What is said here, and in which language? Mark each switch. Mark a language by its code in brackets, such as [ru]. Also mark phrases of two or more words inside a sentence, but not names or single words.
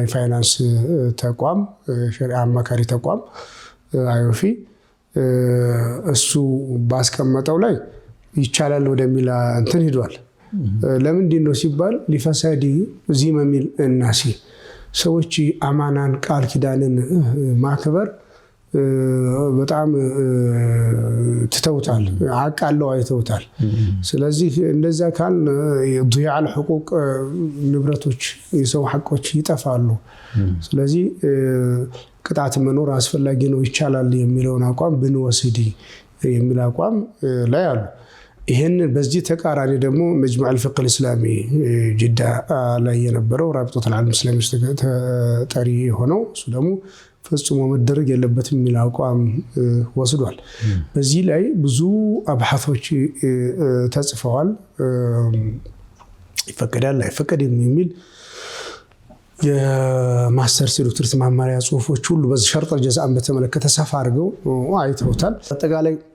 [am] የፋይናንስ ተቋም ሸሪዓ አማካሪ ተቋም አዮፊ እሱ ባስቀመጠው ላይ ይቻላል ወደሚል እንትን ሄዷል። ለምንድን ነው ሲባል [ar] لفساد ذمم الناس [am] ሰዎች አማናን ቃል ኪዳንን ማክበር በጣም ትተውታል፣ አቃለው አይተውታል። ስለዚህ እንደዛ ካል [ar] ضياع الحقوق [am] ንብረቶች የሰው ሐቆች ይጠፋሉ። ስለዚህ ቅጣት መኖር አስፈላጊ ነው ይቻላል የሚለውን አቋም ብንወስድ የሚል አቋም ላይ አሉ። ይሄን በዚህ ተቃራኒ ደግሞ [ar] مجمع الفقه الاسلامي [am] ጅዳ ላይ የነበረው [ar] رابطة العالم الاسلامي [am] ተጠሪ ሆነው እሱ ደግሞ ፈጽሞ መደረግ የለበትም የሚል አቋም ወስዷል። በዚህ ላይ ብዙ አብሐቶች ተጽፈዋል። ይፈቀዳል አይፈቀድም የሚል የማስተርስ ዶክተር ማማሪያ ጽሁፎች ሁሉ በዚህ [ar] شرط جزاء [am] በተመለከተ ሰፋ አድርገው አይተውታል። አጠቃላይ